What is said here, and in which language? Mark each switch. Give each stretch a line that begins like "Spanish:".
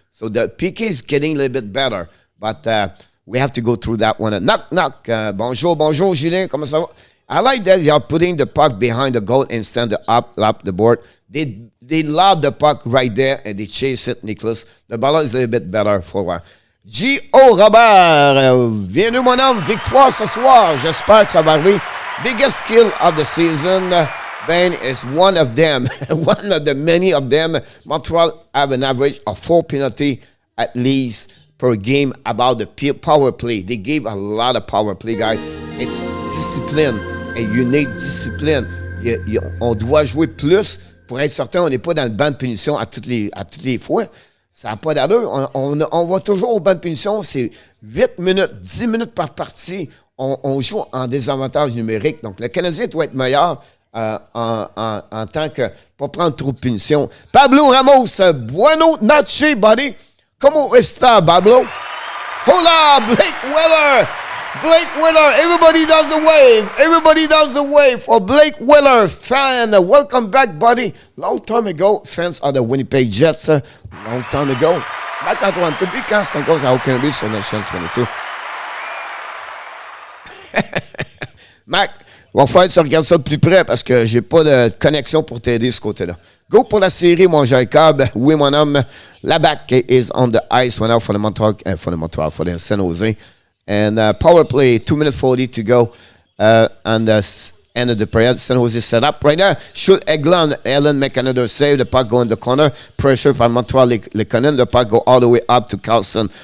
English: So the PK is getting a little bit better, but we have to go through that one. Knock, knock.
French: Bonjour, Julien. Comment ça va?
English: I like that you're putting the puck behind the goal instead of up the board. They lob the puck right there and they chase it, Nicholas. The ballon is a little bit better for a while. G.O.
French: Robert, bienvenue mon homme, victoire ce soir. J'espère que ça va arriver.
English: Biggest kill of the season, Ben, is one of them. One of the many of them. Montreal have an average of 4 penalty at least per game about the power play. They gave a lot of power play, guys. It's discipline, a unique discipline.
French: On doit jouer plus pour être certain on n'est pas dans le banc de punition à toutes les fois. Ça n'a pas d'allure. On va toujours au banc de punition. C'est 8 minutes, 10 minutes par partie. On joue en désavantage numérique. Donc, le Canadien doit être meilleur en tant que pas prendre trop de punition.
Spanish: Pablo Ramos, bueno noche, buddy. ¿Cómo está, Pablo? Hola, Blake Wheeler.
English: Blake Wheeler, everybody does the wave. Everybody does the wave for Blake Wheeler, fan. Welcome back, buddy. Long time ago, fans of the Winnipeg Jets. Long time ago.
French: Marc-Antoine, depuis quand c'est encore à aucun but sur National 22? Mac, il va falloir que tu regardes ça de plus près parce que j'ai pas de connexion pour t'aider de ce côté-là. Go pour la série, mon Jacob. Oui, mon homme.
English: La back is on the ice right now for the San Jose. And power play, 2 minutes 40 to go. And the end of the period. San Jose set up right now. Shoot Eglon. Ellen make another save. The puck go in the corner. Pressure from Montreal Lekonen. The puck go all the way up to Carlson.